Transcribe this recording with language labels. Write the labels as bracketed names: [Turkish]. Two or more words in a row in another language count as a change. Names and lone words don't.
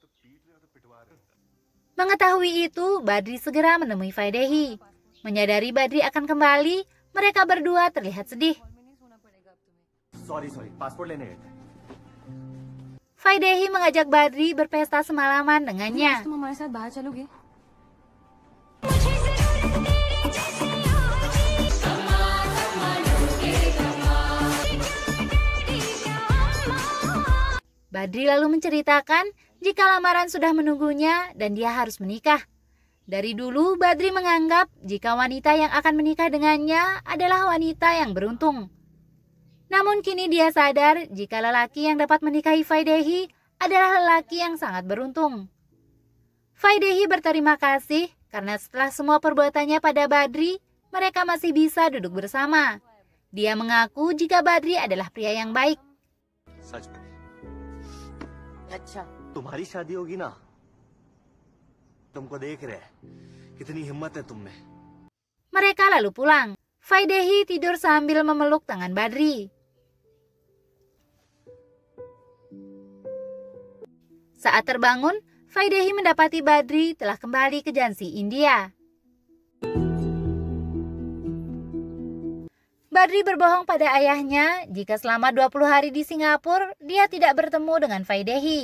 [Indonesian] Mengetahui itu, Badri segera menemui Faidehi. Menyadari Badri akan kembali, mereka berdua terlihat sedih. [Hindi] Sorry, paspor lene. [Indonesian] Faidehi mengajak Badri berpesta semalaman dengannya. [Hindi] तुम हमारे साथ बाहर चलोगे? [Indonesian] Badri lalu menceritakan jika lamaran sudah menunggunya dan dia harus menikah. Dari dulu Badri menganggap jika wanita yang akan menikah dengannya adalah wanita yang beruntung. Namun kini dia sadar jika lelaki yang dapat menikahi Faidehi adalah lelaki yang sangat beruntung. Faidehi berterima kasih karena setelah semua perbuatannya pada Badri, mereka masih bisa duduk bersama. Dia mengaku jika Badri adalah pria yang baik. [Hindi] सच में अच्छा तुम्हारी शादी होगी ना, तुमको देख रहे हैं, कितनी हिम्मत है तुम में। [Indonesian] Mereka lalu pulang. Faidehi tidur sambil memeluk tangan Badri. Saat terbangun, Faidehi mendapati Badri telah kembali ke Jhansi, India. Badri berbohong pada ayahnya jika selama 20 hari di Singapura, dia tidak bertemu dengan Faidehi.